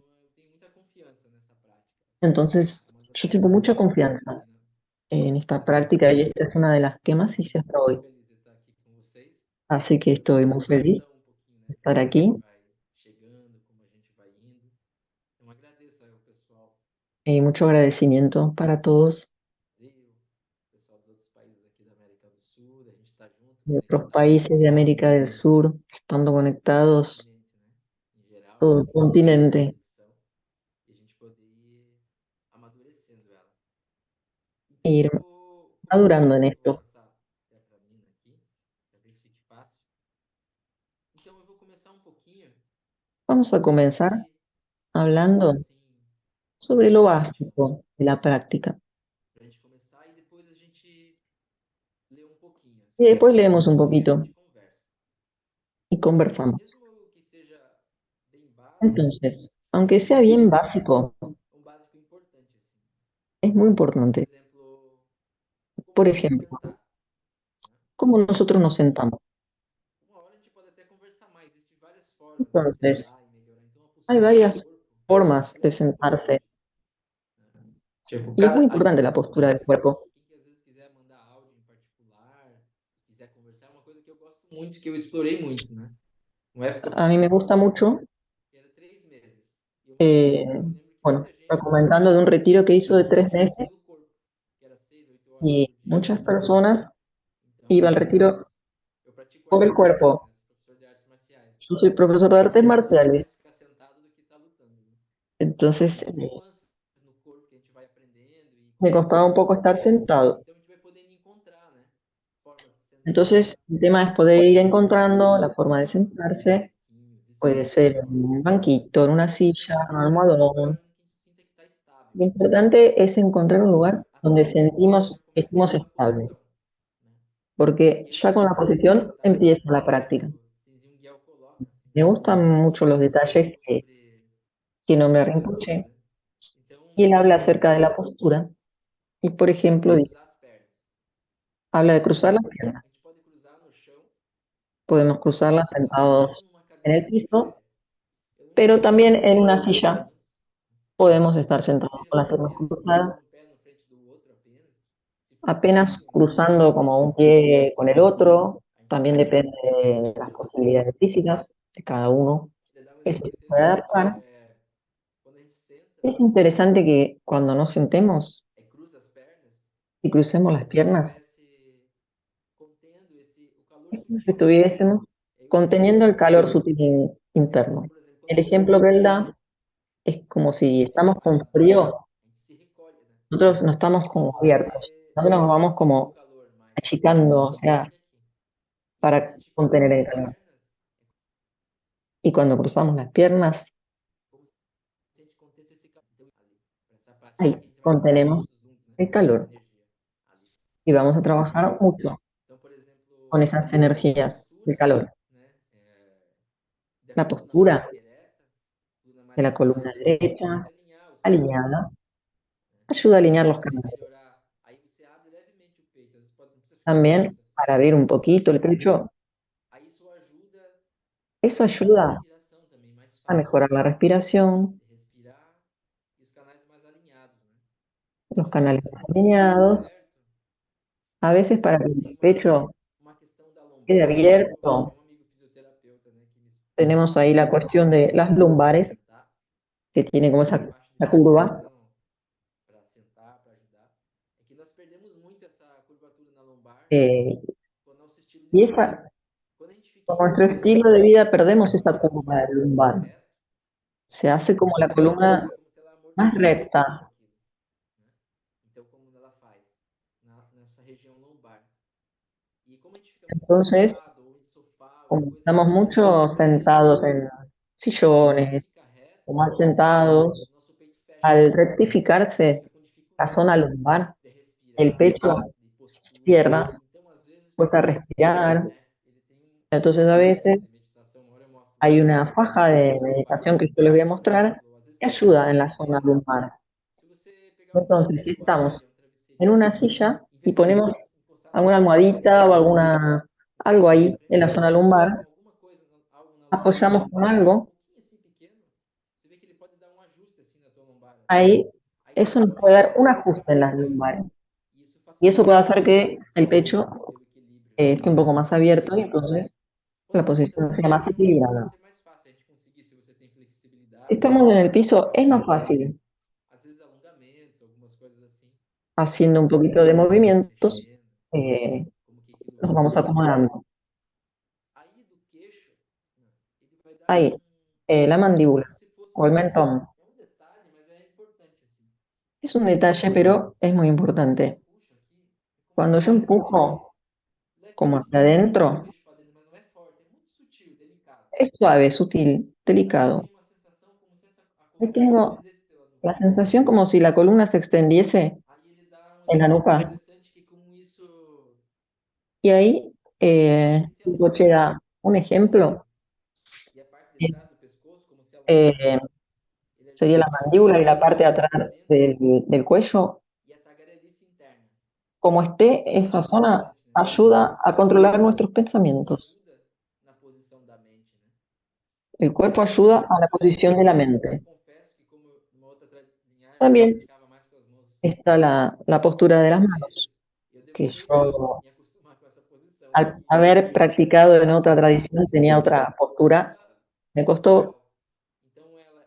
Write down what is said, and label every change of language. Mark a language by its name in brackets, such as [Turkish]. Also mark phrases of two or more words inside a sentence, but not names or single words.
[Portuguese] Então eu tenho muita confiança nessa prática, assim. [Spanish] Entonces, [Portuguese] É uma das [Spanish] yo tengo [Portuguese] poucas que [Spanish] mucha [Portuguese] eu consigo, [Spanish] confianza [Portuguese] assim, [Spanish] en [Portuguese] na [Spanish] esta [Portuguese] minha [Spanish] práctica y [Portuguese] prática. [Spanish] esta es una de las que más [Portuguese] E [Spanish] hice hasta [Portuguese] estou [Spanish] hoy. [Portuguese] muito feliz de estar aqui com vocês. [Spanish] Así que [Portuguese] E [Spanish] estoy [Portuguese] você [Spanish] muy [Portuguese] deu uma [Spanish] feliz [Portuguese] noção um pouquinho, [Spanish] de [Portuguese] né, de [Spanish] estar [Portuguese] como a gente [Spanish] aquí [Portuguese] vai chegando, como a gente vai indo. Então agradeço aí ao pessoal [Spanish] y mucho agradecimiento para todos [Portuguese] do Brasil, pessoal dos outros países aqui da América do Sul, a gente está junto, [Spanish] de otros [Portuguese] conectado, [Spanish] países de América del Sur, estando [Portuguese] todo o [Spanish] conectados, [Portuguese] continente, né? Em geral, [Spanish] todo el [Portuguese] assim, essa [Spanish] continente, [Portuguese] conexão. E a gente poder ir amadurecendo ela. [Spanish] e [Portuguese] Então eu [Spanish] ir [Portuguese] vou começar, [Spanish] madurando en [Portuguese] vou [Spanish] esto. [Portuguese] passar até para mim aqui, talvez fique fácil. Então eu vou começar um pouquinho [Spanish] Vamos a comenzar [Portuguese] sobre coisas [Spanish] hablando [Portuguese] assim [Spanish] sobre lo [Portuguese] práticas, [Spanish] básico de la práctica [Portuguese] para a gente começar e depois a gente lê um pouquinho, [Spanish] y [Portuguese] assim, [Spanish] después [Portuguese] e [Spanish] leemos un [Portuguese] a [Spanish] poquito [Portuguese] gente conversa. [Spanish] y [Portuguese] Então, [Spanish] conversamos. [Portuguese] mesmo que seja bem básico, [Spanish] Entonces, aunque sea [Portuguese] é [Spanish] bien básico, [Portuguese] um básico importante, assim. [Spanish] es muy [Portuguese] Por [Spanish] importante. [Portuguese] exemplo, como [Spanish] Por [Portuguese] a gente [Spanish] ejemplo, [Portuguese] sentar, né? [Spanish] cómo nosotros nos [Portuguese] Porque [Spanish] sentamos. [Portuguese] uma hora a gente pode até conversar mais, existem várias formas de [Spanish] Entonces, [Portuguese] sentar e melhorar. Então, a [Spanish] hay [Portuguese] postura do [Spanish] varias [Portuguese] corpo, [Spanish] formas [Portuguese] ela é [Spanish] de [Portuguese] muito [Spanish] sentarse [Portuguese] importante, né? Tipo, [Spanish] y es muy [Portuguese] cada, aí, [Spanish] importante la postura del cuerpo. [Portuguese] quem que às vezes quiser mandar áudio em particular, quiser conversar, é uma coisa que eu gosto muito, que eu explorei muito, né? Uma época eu [Spanish] A mí me gusta mucho, [Portuguese] era 3 meses. eh, Eu lembro que [Spanish] bueno, [Portuguese] muita [Spanish] está [Portuguese] gente [Spanish] comentando de un retiro que hizo de [Portuguese] desistia [Spanish] 3 meses [Portuguese] pelo corpo, que era 6, 8 horas [Spanish] y [Portuguese] por dia [Spanish] muchas [Portuguese] praticando. [Spanish] personas [Portuguese] Então, [Spanish] iban al [Portuguese] mas [Spanish] retiro [Portuguese] eu pratico [Spanish] por [Portuguese] artes [Spanish] el [Portuguese] marciais, [Spanish] cuerpo. [Portuguese] né? Sou professor de artes marciais. [Spanish] Yo soy [Portuguese] Então, [Spanish] profesor de [Portuguese] sempre [Spanish] artes [Portuguese] me desgasta [Spanish] marciales, [Portuguese] mais ficar sentado do que estar lutando, né? Então, [Spanish] entonces [Portuguese] tem umas nuances no corpo que a gente vai aprendendo e [Spanish] me costaba un [Portuguese] conhecendo. [Spanish] poco estar sentado. [Portuguese] Então, a gente vai podendo encontrar, né? Formas de sentar [Spanish] Entonces, el tema es [Portuguese] que [Spanish] poder ir [Portuguese] ajudam [Spanish] encontrando la forma de [Portuguese] a melhorar um [Spanish] sentarse. [Portuguese] pouquinho. Existem [Spanish] Puede [Portuguese] muitas [Spanish] ser en [Portuguese] formas, [Spanish] un [Portuguese] né? [Spanish] banquito, en [Portuguese] O [Spanish] una [Portuguese] importante é a [Spanish] silla, [Portuguese] gente [Spanish] en un [Portuguese] encontrar esse lugar [Spanish] almohadón. [Portuguese] onde a gente sinta que está estável, [Spanish] Lo [Portuguese] assim. [Spanish] importante es encontrar un [Portuguese] Isso [Spanish] lugar [Portuguese] a [Spanish] donde [Portuguese] princípio, porque [Spanish] sentimos [Portuguese] já [Spanish] que [Portuguese] começa [Spanish] estamos [Portuguese] pela [Spanish] estables, [Portuguese] posição, né? [Spanish] porque [Portuguese] E aí [Spanish] ya con [Portuguese] depois [Spanish] la [Portuguese] tem alguns [Spanish] posición [Portuguese] detalhes [Spanish] empieza [Portuguese] que [Spanish] la práctica. [Portuguese] o Tenzin Gyal coloca, assim, [Spanish] Me gustan [Portuguese] que [Spanish] mucho los [Portuguese] ensina um [Spanish] detalles [Portuguese] pouco sobre, [Spanish] que [Portuguese] sobre [Spanish] Nombre [Portuguese] postura, [Spanish] Rinpoche, [Portuguese] né? Então, [Spanish] y él habla [Portuguese] por [Spanish] acerca de [Portuguese] exemplo, [Spanish] la postura, y por [Portuguese] a gente [Spanish] ejemplo, [Portuguese] pode cruzar as pernas. [Spanish] habla de cruzar [Portuguese] Então, [Spanish] las [Portuguese] a [Spanish] piernas. [Portuguese] gente pode cruzar no chão, [Spanish] Podemos [Portuguese] ou [Spanish] cruzarlas [Portuguese] até [Spanish] sentados [Portuguese] mesmo numa [Spanish] en [Portuguese] cadeira [Spanish] el [Portuguese] de [Spanish] piso, [Portuguese] féria. Eu não [Spanish] pero [Portuguese] tive [Spanish] también en una [Portuguese] condições [Spanish] silla [Portuguese] nenhumas [Spanish] podemos estar [Portuguese] de fazer [Spanish] sentados con las piernas [Portuguese] apenas [Spanish] cruzadas, [Portuguese] um pé no frente do outro apenas. Se for [Spanish] apenas [Portuguese] possível, né? [Spanish] cruzando como un [Portuguese] Dependendo das [Spanish] pie [Portuguese] condições, [Spanish] con el otro, [Portuguese] a gente [Spanish] también [Portuguese] pode [Spanish] depende de las [Portuguese] resolver. [Spanish] posibilidades físicas de cada uno. [Portuguese] Vou dar um [Spanish] Eso [Portuguese] exemplo [Spanish] se puede [Portuguese] interessante, que [Spanish] adaptar. [Portuguese] é quando a gente senta [Spanish] Es interesante que cuando nos sentemos [Portuguese] e cruza as pernas, [Spanish] y [Portuguese] é como [Spanish] crucemos las [Portuguese] se você [Spanish] piernas, [Portuguese] estivesse contendo o calor [Spanish] es como si [Portuguese] sutil. [Spanish] estuviésemos [Portuguese] É o [Spanish] conteniendo [Portuguese] exemplo [Spanish] el calor [Portuguese] que, [Spanish] sutil interno. [Portuguese] por exemplo, quando [Spanish] El [Portuguese] a gente está [Spanish] ejemplo [Portuguese] com [Spanish] que él [Portuguese] frio, [Spanish] da es como [Portuguese] a [Spanish] si [Portuguese] gente fica [Spanish] estamos [Portuguese] mais [Spanish] con [Portuguese] aberto, [Spanish] frío, [Portuguese] a gente se recolhe, né? [Spanish] nosotros no [Portuguese] Para [Spanish] estamos [Portuguese] a gente [Spanish] como abiertos, [Portuguese] poder [Spanish] nosotros nos vamos [Portuguese] conter o [Spanish] como [Portuguese] calor mais, né? [Spanish] achicando, o [Portuguese] Então é meio [Spanish] sea, [Portuguese] que aqui. E quando a [Spanish] para [Portuguese] gente [Spanish] contener [Portuguese] cruza [Spanish] el [Portuguese] as [Spanish] calor. [Portuguese] pernas, [Spanish] Y cuando cruzamos las piernas, [Portuguese] é como se a gente contesse esse calor. Então, ali, para essa prática. Só [Spanish] ahí [Portuguese] que a gente vai trabalhar [Spanish] contenemos [Portuguese] muitos lungs, né? [Spanish] el [Portuguese] Muitas [Spanish] calor [Portuguese] energias ali. [Spanish] y vamos a [Portuguese] Então, isso é um [Spanish] trabajar [Portuguese] exemplo. [Spanish] mucho [Portuguese] Então, por [Spanish] con [Portuguese] exemplo, [Spanish] esas [Portuguese] a [Spanish] energías de [Portuguese] postura, [Spanish] calor. [Portuguese] né? Da [Spanish] La [Portuguese] coluna mais [Spanish] postura [Portuguese] ereta, coluna [Spanish] de la [Portuguese] ajudar, [Spanish] columna [Portuguese] às vezes pode até [Spanish] derecha, [Portuguese] desalinhar o seu peito, [Spanish] alineada. [Portuguese] né? [Spanish] Ayuda a alinear [Portuguese] Para [Spanish] los [Portuguese] poder [Spanish] canales. [Portuguese] melhorar. Aí você abre levemente o peito, às vezes pode, não precisa ficar [Spanish] También [Portuguese] direito assim, [Spanish] para [Portuguese] pode [Spanish] abrir [Portuguese] ser [Spanish] un [Portuguese] mais [Spanish] poquito el [Portuguese] alinhado. [Spanish] pecho. [Portuguese] Aí isso ajuda [Spanish] Eso [Portuguese] a deixar a [Spanish] ayuda [Portuguese] respiração também mais [Spanish] a [Portuguese] fácil, [Spanish] mejorar la respiración, [Portuguese] de respirar e os canais mais alinhados, né? Se [Spanish] los [Portuguese] você [Spanish] canales [Portuguese] faz isso [Spanish] más [Portuguese] com o peito muito [Spanish] alineados. [Portuguese] aberto, [Spanish] A veces [Portuguese] por [Spanish] para que [Portuguese] exemplo, eu [Spanish] el [Portuguese] tenho [Spanish] pecho [Portuguese] uma questão da [Spanish] quede [Portuguese] lombar, [Spanish] abierto, [Portuguese] tem um amigo fisioterapeuta, né, [Spanish] que me tenemos ahí la [Portuguese] explicou [Spanish] cuestión [Portuguese] essa [Spanish] de las [Portuguese] posição para [Spanish] lumbares, [Portuguese] sentar, [Spanish] que tiene como [Portuguese] essa [Spanish] esa, [Portuguese] faixa de [Spanish] la curva. [Portuguese] proteção para sentar, para ajudar. É que nós perdemos muito essa curvatura na lombar eh, com o nosso estilo de [Spanish] y [Portuguese] vida. [Spanish] esa, [Portuguese] Quando a gente fica [Spanish] con [Portuguese] em [Spanish] nuestro [Portuguese] pé, [Spanish] estilo de vida [Portuguese] a gente [Spanish] perdemos [Portuguese] fica [Spanish] esa [Portuguese] mais [Spanish] curva [Portuguese] alongado, [Spanish] del [Portuguese] às vezes [Spanish] lumbar. [Portuguese] reto, [Spanish] Se hace como [Portuguese] a [Spanish] la [Portuguese] sua coluna [Spanish] columna [Portuguese] é como se ela [Spanish] más [Portuguese] amortecesse um pouco [Spanish] recta. [Portuguese] aquilo, né? Então, como ela faz nessa região lombar. E como a gente fica muito [Spanish] Entonces, [Portuguese] sentado ou em sofá, alguma [Spanish] como [Portuguese] coisa, [Spanish] estamos [Portuguese] muitas vezes [Spanish] mucho [Portuguese] perdemos [Spanish] sentados [Portuguese] isso. [Spanish] en [Portuguese] Então, quando a gente [Spanish] sillones [Portuguese] fica [Spanish] o [Portuguese] reto, [Spanish] mal sentados, [Portuguese] o nosso peito fecha, [Spanish] al [Portuguese] a gente [Spanish] rectificarse [Portuguese] fica com [Spanish] la [Portuguese] dificuldade [Spanish] zona lumbar, [Portuguese] de [Spanish] el [Portuguese] respirar, [Spanish] pecho [Portuguese] de [Spanish] se [Portuguese] postura. [Spanish] izquierda, [Portuguese] Então, às vezes, [Spanish] cuesta respirar. [Portuguese] né, ele tem uns [Spanish] Entonces, a [Portuguese] exercícios [Spanish] veces [Portuguese] de meditação, uma hora eu mostro lá, [Spanish] hay una faja de [Portuguese] na lombar. [Spanish] meditación que yo les voy a [Portuguese] Por [Spanish] mostrar [Portuguese] exemplo, às vezes [Spanish] que [Portuguese] você senta [Spanish] ayuda en [Portuguese] numa [Spanish] la zona [Portuguese] cadeira, [Spanish] lumbar. [Portuguese] se você pegar [Spanish] Entonces, [Portuguese] uma [Spanish] si estamos [Portuguese] toalha, um [Spanish] en [Portuguese] travesseirinho, [Spanish] una silla [Portuguese] em [Spanish] y [Portuguese] vez de você [Spanish] ponemos [Portuguese] encostar [Spanish] alguna [Portuguese] na [Spanish] almohadita o [Portuguese] cadeira, [Spanish] algo [Portuguese] de [Spanish] ahí en [Portuguese] frente [Spanish] la [Portuguese] para [Spanish] zona [Portuguese] ele, você coloca [Spanish] lumbar, [Portuguese] alguma coisa, algo na lombar, [Spanish] apoyamos con algo, [Portuguese] um pouquinho assim pequeno, você vê que ele pode dar um ajuste assim na tua lombar, assim. [Spanish] ahí [Portuguese] Aí [Spanish] eso nos puede [Portuguese] naturalmente ela [Spanish] dar un [Portuguese] começa a ficar [Spanish] ajuste en [Portuguese] mais [Spanish] las [Portuguese] aberta. [Spanish] lumbares. [Portuguese] E isso [Spanish] Y eso [Portuguese] facilita [Spanish] puede [Portuguese] um [Spanish] hacer [Portuguese] pouco a [Spanish] que el [Portuguese] posição, [Spanish] pecho [Portuguese] manter o equilíbrio, né? [Spanish] esté un poco más [Portuguese] Ou [Spanish] abierto y [Portuguese] seja, [Spanish] entonces [Portuguese] quando [Spanish] la [Portuguese] a gente está [Spanish] posición [Portuguese] sentado [Spanish] sea [Portuguese] no [Spanish] más [Portuguese] chão, vai [Spanish] equilibrada. [Portuguese] ser mais fácil a gente conseguir, se você tem [Spanish] Si [Portuguese] flexibilidade, [Spanish] estamos en el piso, [Portuguese] ficar [Spanish] es más [Portuguese] fazendo, [Spanish] fácil, [Portuguese] às vezes, alongamentos, algumas coisas assim, [Spanish] haciendo un poquito de movimientos, [Portuguese] mexendo, eh, como que aquilo [Spanish] nos vamos [Portuguese] funciona. [Spanish] acomodando. [Portuguese] Aí do queixo, né, ele vai dar [Spanish] Ahí, la mandíbula [Portuguese] como se [Spanish] o el [Portuguese] fosse, [Spanish] mentón. [Portuguese] é um detalhe, mas é importante assim. [Spanish] Es un [Portuguese] Quando [Spanish] detalle, [Portuguese] você [Spanish] pero es muy importante. [Portuguese] puxa aqui, é como se [Spanish] Cuando yo [Portuguese] tivesse [Spanish] empujo como [Portuguese] levemente [Spanish] hacia [Portuguese] empurrando o [Spanish] adentro, [Portuguese] queixo para dentro, mas não é forte, é muito sutil, delicado. [Spanish] es suave, sutil, [Portuguese] Aí eu [Spanish] delicado. [Portuguese] tenho uma sensação como se a [Spanish] Y [Portuguese] coluna se [Spanish] tengo [Portuguese] estendesse pela nuca. [Spanish] la sensación como si la columna se extendiese [Portuguese] Aí ele dá um [Spanish] en la [Portuguese] exemplo [Spanish] nuca. [Portuguese] interessante que como isso [Spanish] Y ahí, [Portuguese] fortalece a nuca, [Spanish] Rinpoche da un [Portuguese] por exemplo. [Spanish] ejemplo, [Portuguese] E a parte de trás [Spanish] es, [Portuguese] do pescoço, como se alongasse, eh, ele [Spanish] sería la [Portuguese] ajuda mais [Spanish] mandíbula y la [Portuguese] o [Spanish] parte de atrás [Portuguese] esvaziamento [Spanish] del cuello. [Portuguese] e a tagarelice interna. [Spanish] Como esté, [Portuguese] Então isso [Spanish] esa [Portuguese] é [Spanish] zona [Portuguese] interessante nesse exercício. [Spanish] ayuda a controlar nuestros [Portuguese] O corpo [Spanish] pensamientos. [Portuguese] ajuda na posição da mente, né? [Spanish] El cuerpo [Portuguese] E aí tem [Spanish] ayuda [Portuguese] a [Spanish] a la [Portuguese] postura do [Spanish] posición de la [Portuguese] dedo. Eu [Spanish] mente. [Portuguese] confesso que como numa outra linhagem eu [Spanish] También [Portuguese] praticava mais com as mãos, [Spanish] está la [Portuguese] as [Spanish] postura de las [Portuguese] mãos [Spanish] manos, [Portuguese] deles, eu [Spanish] que [Portuguese] demorei mais [Spanish] yo, [Portuguese] em acostumar com essa posição [Spanish] al [Portuguese] aqui, [Spanish] haber practicado en otra [Portuguese] porque [Spanish] tradición, tenía [Portuguese] antigamente [Spanish] otra postura, [Portuguese] era [Spanish] me costó, [Portuguese] natural. Então ela,